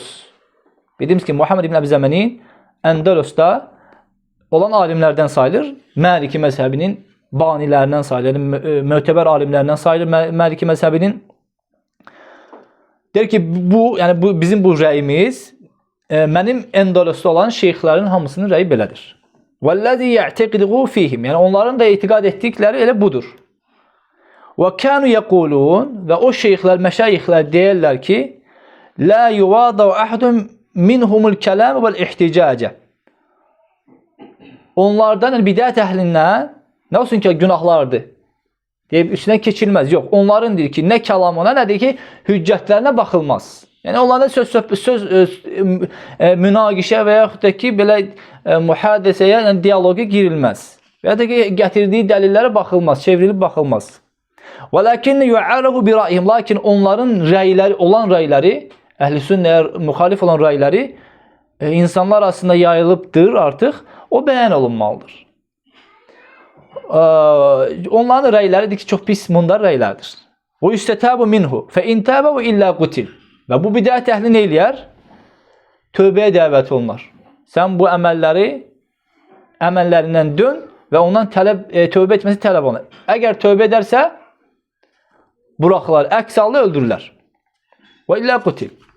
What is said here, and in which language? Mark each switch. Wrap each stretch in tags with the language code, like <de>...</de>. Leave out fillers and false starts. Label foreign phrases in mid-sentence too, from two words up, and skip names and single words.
<az>Dediyimiz ki, Muhammed ibn Əbi Zəməni Əndəlosda olan alimlərdən sayılır. Məliki məzhəbinin banilərindən sayılır. Mötəbər alimlərindən sayılır Məliki məzhəbinin. Deyir ki, bu bizim bu rəyimiz mənim Əndəlosda olan şeyxlərin hamısının rəyi belədir.</az> <ar>وَالَّذِي يَعْتَقِدُهُ فِيهِمْ.</ar> <az>Yəni onların da etiqad etdikləri elə budur.</az> <ar>وَكَانُوا يَقُولُونَ</ar> <az>və o şeyxlər, məşayixlər deyirlər ki,</az> <ar>لَا يُوَاضَوْ أَحْدٌ مِنْهُمُ الْكَلَامُ وَالْاِحْتِجَاجَ.</ar> <az>Onlardan, yəni bidət əhlindən nə olsun ki, günahlardır deyib üstündən keçilməz. Yox, onların deyir ki, nə kəlamına, nə deyir ki, hüccətlərinə baxılmaz. Yəni onlarda söz münaqişə və yaxud da ki, belə mühadisəyə, yəni diyaloqa girilməz. Və ya da ki, gətirdiyi dəlillərə baxılmaz, çevrilib baxılmaz.</az> <ar>وَلَكِنَّ يُعَرَهُ بِرَائِهِمْ.</ar> <az>Lakin onların rəyləri, olan rəyləri, əhl-i sünnəyə müxalif olan rəyləri insanlar arasında yayılıbdır artıq, o bəyan olunmalıdır. Onların rəyləridir ki, çox pis mundar rəylərdir.</az> <ar>وَيُسْتَتَابُ مِنْهُ فَاِنْتَابَ وَاِلَّا قُتِلْ.</ar> <az>Və bu bidət əhli nə eləyər? Tövbəyə dəvət olunur. Sən bu əməllərindən dön və ondan tövbə etməsi tələb olunur. Əgər tövbə edərsə, buraxılar, əks halda öldürürlər.</az> <ar>وإلا قتل.</ar>